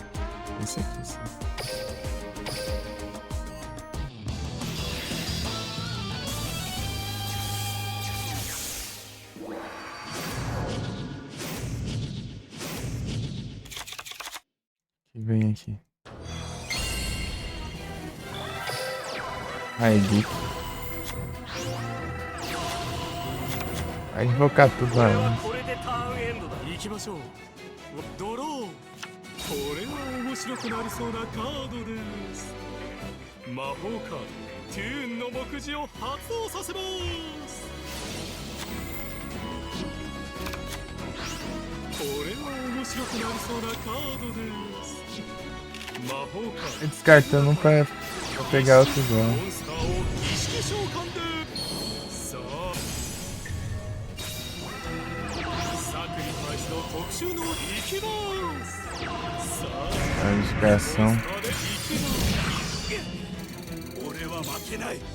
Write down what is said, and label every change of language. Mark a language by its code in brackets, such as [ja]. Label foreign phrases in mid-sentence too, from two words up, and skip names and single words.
[pt] Esse aqui sim. Que vem aqui. Aí, vai invocar tudo lá. [ja] これでターンエンドだ。行きましょう。ドロー。これは面白くなりそうなカードです。魔法カードトゥーンの目次を発動させます。これは面白くなりそうなカードです。魔法カード [pt] Descartando pra pegar outro igual. [ja] モンスターを意識召喚で。さあサクリファイスの特殊能いきます。さあ [pt] A notificação. [ja] 俺は負けない。